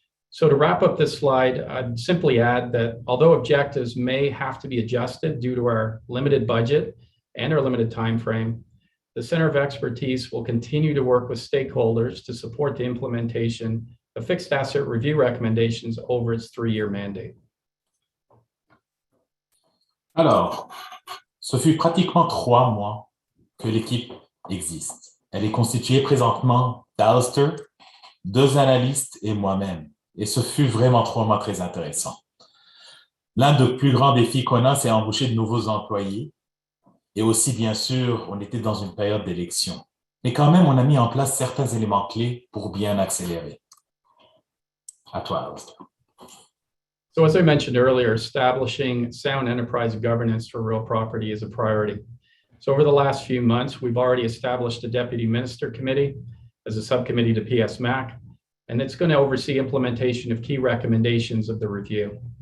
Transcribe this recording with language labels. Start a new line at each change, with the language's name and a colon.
English: So to wrap up this slide, I'd simply add that although objectives may have to be adjusted due to our limited budget and our limited time frame, the Center of Expertise will continue to work with stakeholders to support the implementation of fixed asset review recommendations over its 3-year mandate.
French: Alors, ce fut pratiquement 3 mois que l'équipe existe. Elle est constituée présentement d'Alistair, 2 analystes et moi-même. Et ce fut vraiment 3 mois très intéressants. L'un des plus grands défis qu'on a, c'est embaucher de nouveaux employés. Et aussi, bien sûr, on était dans une période d'élection. Mais quand même, on a mis en place certains éléments clés pour bien accélérer. À toi, Alistair.
English: So as I mentioned earlier, establishing sound enterprise governance for real property is a priority. So over the last few months, we've already established a Deputy Minister Committee as a subcommittee to PSMAC, and it's going to oversee implementation of key recommendations of the review.